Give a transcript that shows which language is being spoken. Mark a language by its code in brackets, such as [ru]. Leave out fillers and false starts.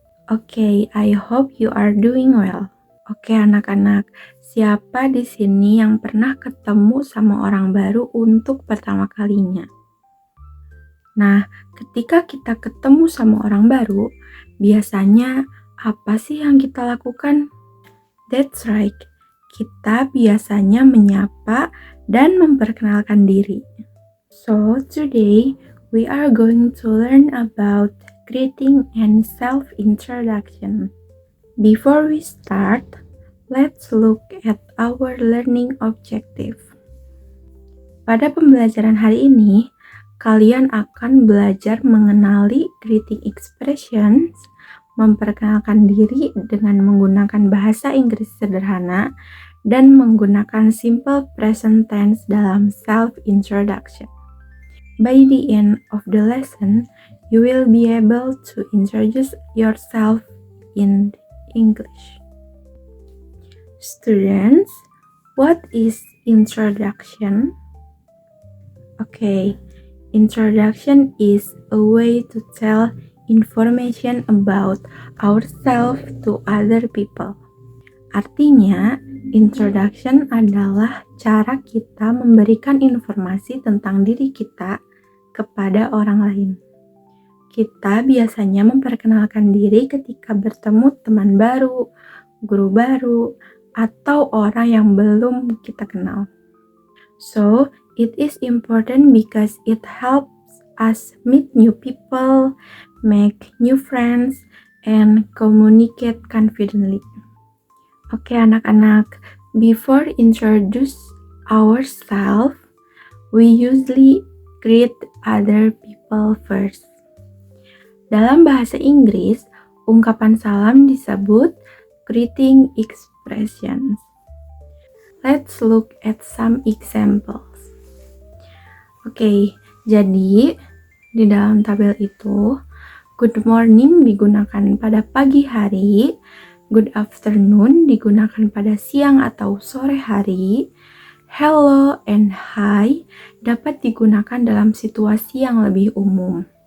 [en] Okay, I hope you are doing well. [id] Oke, anak-anak, siapa di sini yang pernah ketemu sama orang baru untuk pertama kalinya? Nah, ketika kita ketemu sama orang baru, biasanya apa sih yang kita lakukan? [en] That's right, [id] kita biasanya menyapa dan memperkenalkan diri. [en] So, today we are going to learn about greeting and self-introduction. Before we start, let's look at our learning objective. [id] Pada pembelajaran hari ini, kalian akan belajar mengenali greeting expressions, memperkenalkan diri dengan menggunakan bahasa Inggris sederhana, dan menggunakan simple present tense dalam self-introduction. [en] By the end of the lesson, you will be able to introduce yourself in English. Students, what is introduction? Okay, introduction is a way to tell information about ourselves to other people. [id] Artinya, introduction adalah cara kita memberikan informasi tentang diri kita kepada orang lain. Kita biasanya memperkenalkan diri ketika bertemu teman baru, guru baru, atau orang yang belum kita kenal. [en] So, it is important because it helps us meet new people, make new friends, and communicate confidently. [id] Oke, anak-anak, [en] before introduce ourselves, we usually greet other people first. [id] Dalam bahasa Inggris, ungkapan salam disebut greeting expressions. [en] Let's look at some examples. [id] Oke, jadi di dalam tabel itu, good morning digunakan pada pagi hari, good afternoon digunakan pada siang atau sore hari, hello and hi dapat digunakan dalam situasi yang lebih umum.